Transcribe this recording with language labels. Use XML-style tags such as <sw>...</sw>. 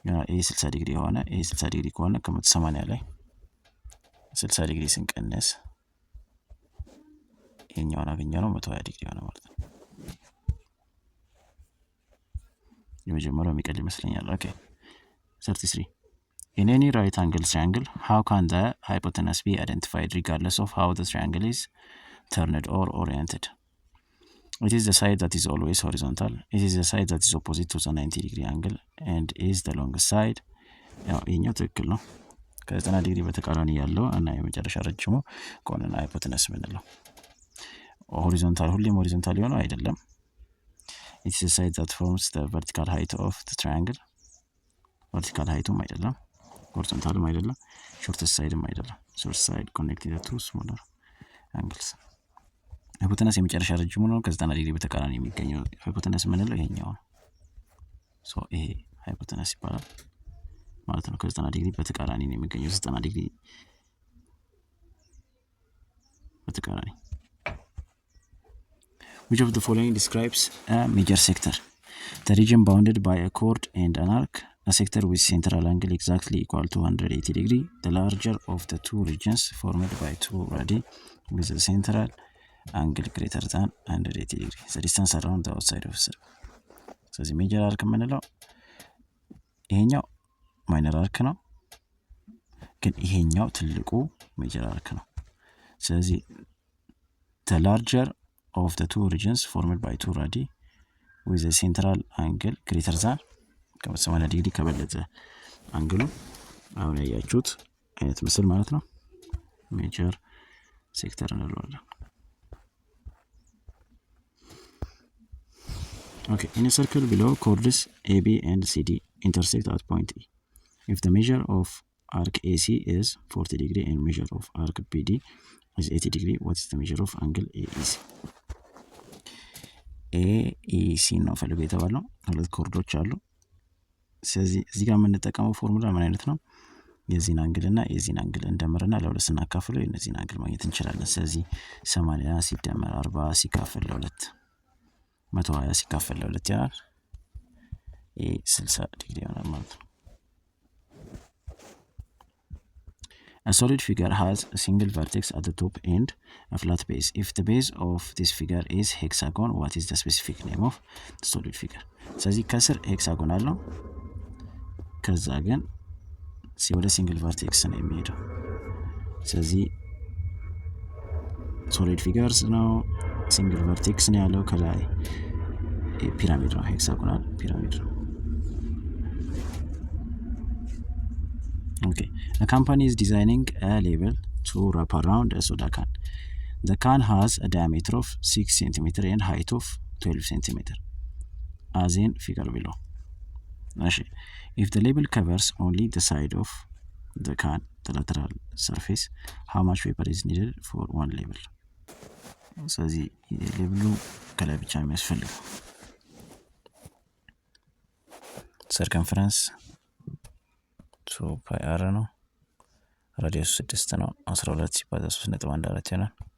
<am>ይሄ 60 ዲግሪ ሆነ። ይሄ 60 ዲግሪ ከሆነ ከ180 ላይ 60 ዲግሪ ስንቀነስ ይሄኛውን አገኘነው 120 ዲግሪ ሆነ ማለት ነው። የመጀመሪያው የሚቀል ይመስለኛል። ኦኬ</am> <en>33 in any right angle triangle how can the hypotenuse be identified regardless of how the triangle is turned or oriented? It is the side that is always horizontal. It is the side that is opposite to the 90 degree angle and is the longest side.</en> <am>ይሄኛው ትክክል ነው። ከ90 ዲግሪ በተቃራኒ ያለው እና የመጨረሻ ረጅሙ ከሆነና ሃይፖቴነስ ምንለው ሆሪዞንታል ሁሌም ሆሪዞንታል የሆነው አይደለም።</am> <en>It is the side that forms the vertical height of the triangle. vertical heightum</en> <am>አይደለም፣</am> <en>horizontalም አይደለም፣ shortest sideም አይደለም። short side connected to smaller angles.</en> <am>ሃይፖቴነስ የመጨረሻ ረጅሙ ነው። ከ90 ዲግሪ በተቃራኒ የሚገኘው ሃይፖቴነስ ምንለው ይሄኛው ነው። ሶ ይሄ ሃይፖቴነስ ይባላል ማለት ነው። ከ90 ዲግሪ በተቃራኒ ነው የሚገኘው 90 ዲግሪ በተቃራኒ።</am> <en>Which of the following describes a major sector? The region bounded by a chord and an arc, a sector with central angle exactly equal to 180 degree, the larger of the two regions formed by two radii with a central angle greater than 180 degree. The distance around the outside of the circle.</en> <am>ስለዚህ ሜጀር አርክ የምንለው ይሄኛው ማይነር አርክ ነው፣ ግን ይሄኛው ትልቁ ሜጀር አርክ ነው። ስለዚህ</am> <en>the larger of the two regions formed by two radii with a central angle greater than</en> <am>ከ80 ዲግሪ ከበለጠ አንግሉ አሁን ያያችሁት አይነት ምስል ማለት ነው ሜጀር ሴክተር እንለዋለን።</am> <en>Okay, in a circle below, chords AB and CD intersect at point E. If the measure of arc AC is 40 degree and measure of arc BD is 80 degree, what is the measure of angle AEC?</en> <am>AEC ነው ፈልጎ የተባለው ሁለት ኮርዶች አሉ። ስለዚህ እዚህ ጋር የምንጠቀመው ፎርሙላ ምን አይነት ነው? የዚህን አንግል እና የዚህን አንግል እንደምርና ለሁለት ስናካፍለው የነዚህን አንግል ማግኘት እንችላለን። ስለዚህ 80 ሲደመር 40 ሲካፈል ለ2 120 ሲካፈል ለ2 ይሆናል። ይሄ 60 ዲግሪ ይሆናል ማለት ነው።</am> <en>A solid figure has a single vertex at the top and a flat base. If the base of this figure is hexagon, what is the specific name of the solid figure?</en> <am>ስለዚህ ከስር ሄክሳጎን አለው፣ ከዛ ግን ወደ ሲንግል ቨርቴክስ ነው የሚሄደው። ስለዚህ ሶሊድ ፊገርስ ነው፣ ሲንግል ቨርቴክስ ነው ያለው። ከላይ ፒራሚድ ነው፣ ሄክሳጎናል ፒራሚድ ነው።</am> <en>Okay, a company is designing a label to wrap around a soda can. The can has a diameter of 6 cm and height of 12 cm, as in figure below. If the label covers only the side of the can, the lateral surface, how much paper is needed for one label?</en> <am>ስለዚህ ሌብሉ ከላይ ብቻ የሚያስፈልገው ሰርከምፈረንስ 2πr ነው። ራዲየሱ 6 ነው። 12 ሲባዛ 3.14 ይሆናል።</am>